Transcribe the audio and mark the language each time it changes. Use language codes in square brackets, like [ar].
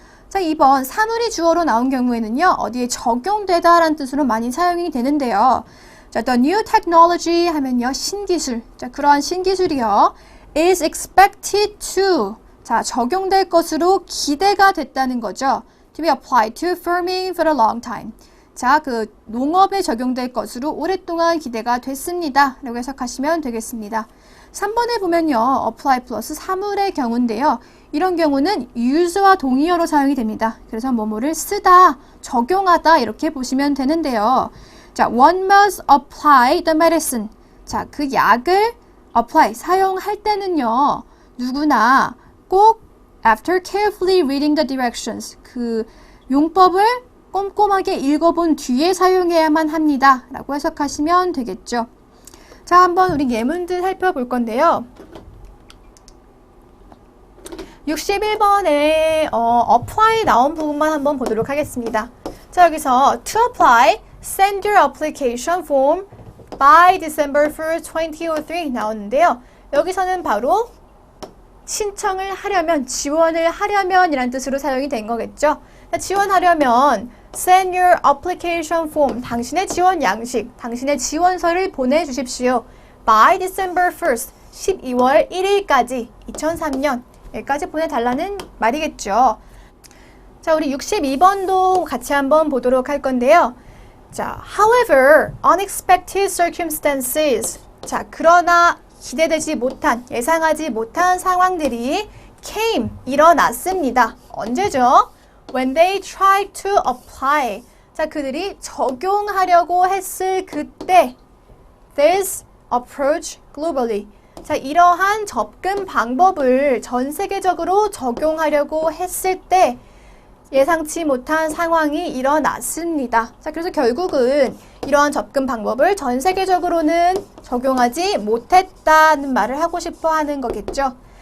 [ko] 자, 2번 사물이 주어로 나온 경우에는요, 어디에 적용되다 라는 뜻으로 많이 사용이 되는데요. 자, [en] the new technology [ko] 하면요, 신기술. 자, 그러한 신기술이요, [en] is expected to, [ko] 자, 적용될 것으로 기대가 됐다는 거죠. [en] to be applied to farming for a long time. [ko] 자, 그 농업에 적용될 것으로 오랫동안 기대가 됐습니다 라고 해석하시면 되겠습니다. 3번에 보면요, apply 플러스 사물의 경우인데요. 이런 경우는 use와 동의어로 사용이 됩니다. 그래서 뭐뭐를 쓰다, 적용하다 이렇게 보시면 되는데요. [en] 자, one must apply the medicine. [ko] 자, 그 약을 apply, 사용할 때는요, 누구나 꼭 [en] after carefully reading the directions, [ko] 그 용법을 꼼꼼하게 읽어본 뒤에 사용해야만 합니다 라고 해석하시면 되겠죠. 자, 한번 우리 예문들 살펴볼 건데요. 61번에 apply 나온 부분만 한번 보도록 하겠습니다. 자, 여기서 [en] to apply, send your application form by December 1st, 2003 [ko] 나오는데요. 여기서는 바로 신청을 하려면, 지원을 하려면 이란 뜻으로 사용이 된 거겠죠. 자, 지원하려면 [en] send your application form, [ko] 당신의 지원 양식, 당신의 지원서를 보내주십시오. [en] by December 1st, [ko] 12월 1일까지, 2003년 여기까지 보내달라는 말이겠죠. 자, 우리 62번도 같이 한번 보도록 할 건데요. [en] 자, however, unexpected circumstances. [ko] 자, 그러나 기대되지 못한, 예상하지 못한 상황들이 came, 일어났습니다. 언제죠? [en] When they tried to apply. [ko] 자, 그들이 적용하려고 했을 그때. [en] This approach globally. [ko] 자, 이러한 접근 방법을 전 세계적으로 적용하려고 했을 때 예상치 못한 상황이 일어났습니다. 자, 그래서 결국은 이러한 접근 방법을 전 세계적으로는 적용하지 못했다는 말을 하고 싶어 하는 거겠죠.